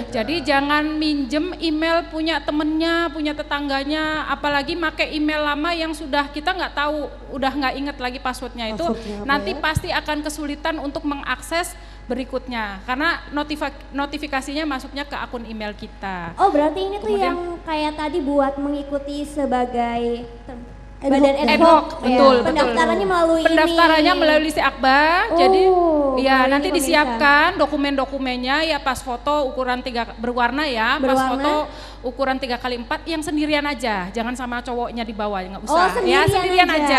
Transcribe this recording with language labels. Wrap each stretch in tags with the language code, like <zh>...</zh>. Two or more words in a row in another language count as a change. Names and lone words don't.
<id>Jadi jangan minjem email punya temennya, punya tetangganya, apalagi pakai email lama yang sudah kita nggak tahu, udah nggak inget lagi passwordnya itu. Passwordnya apa Nanti ya? pasti akan kesulitan untuk mengakses berikutnya karena notifikasinya masuknya ke akun email kita. Oh, berarti ini tuh Kemudian- yang kayak tadi buat mengikuti sebagai Ad badan hoc. ad Ad hoc. hoc, ya. betul, betul. Pendaftarannya melalui Pendaftarannya ini. melalui si Akba. Jadi Oh, ya melalui nanti ini pemirsa. disiapkan dokumen-dokumennya ya, pas foto ukuran 3 berwarna ya, pas Berwarna. foto ukuran 3x4 yang sendirian aja, jangan sama cowoknya di bawah, nggak Oh, usah. Ya sendirian sendirian aja.</id>